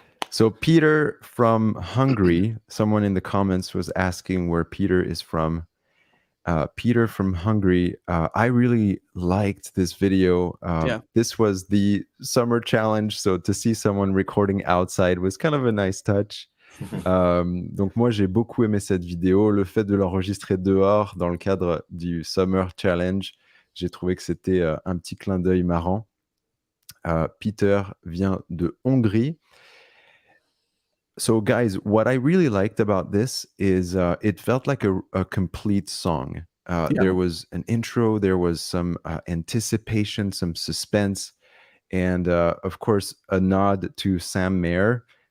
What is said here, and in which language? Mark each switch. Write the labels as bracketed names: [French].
[English] So Peter from Hungary, someone in the comments was asking where Peter is from. Peter from Hungary, I really liked this video. This was the summer challenge, so to see someone recording outside was kind of a nice touch. [French] Donc moi j'ai beaucoup aimé cette vidéo, le fait de l'enregistrer dehors dans le cadre du Summer Challenge, j'ai trouvé que c'était un petit clin d'œil marrant. Peter vient de Hongrie. [English] So guys, what I really liked about this is it felt like a complete song. There was an intro, there was some anticipation, some suspense, and of course a nod to Sam Mayer.